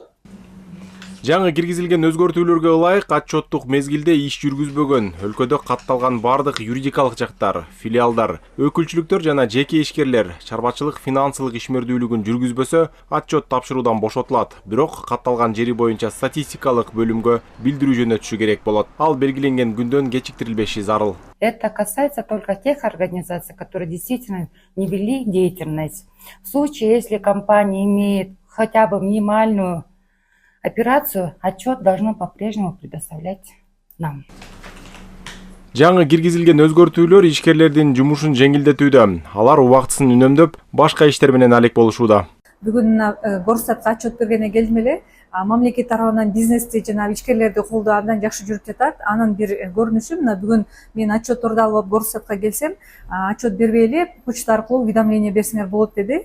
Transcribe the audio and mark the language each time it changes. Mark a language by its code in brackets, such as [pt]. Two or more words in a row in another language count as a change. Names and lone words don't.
[ky] Жаңы киргизилген өзгөртүүлөргө ылайык отчеттук мезгилде иш жүргүзбөгөн, өлкөдө катталган бардык юридикалык жактар, филиалдар, өкүлчүлүктөр жана жеке ишкерлер чарбачылык финансылык ишмердүүлүгүн жүргүзбөсө, отчет тапшыруудан бошотулат. Бирок катталган жери боюнча статистикалык бөлүмгө билдирүү жөнөтүшү керек болот. Ал белгиленген күндөн кечиктирилбеши зарыл. [ru] Это касается только тех организаций, которые действительно не вели деятельность. В случае, если компания имеет хотя бы минимальную операцию, отчет должно по-прежнему предоставлять нам. [ky] Жаңы киргизилген өзгөртүүлөр ишкерлердин жумушун жеңилдетүүдө. Алар убактысын үнөмдөп, башка иштер менен алек болушууда. Бүгүн Горстатка отчет бергенде келдим эле. Мамлекет тарабынан бизнести жана ишкерлерди колдоо абдан жакшы жүрүп жатат. Анын бир көрүнүшү мына бүгүн мен отчетторду алып Горстатка келсем, отчет бербей эле почта аркылуу уведомление берсеңер болот деди.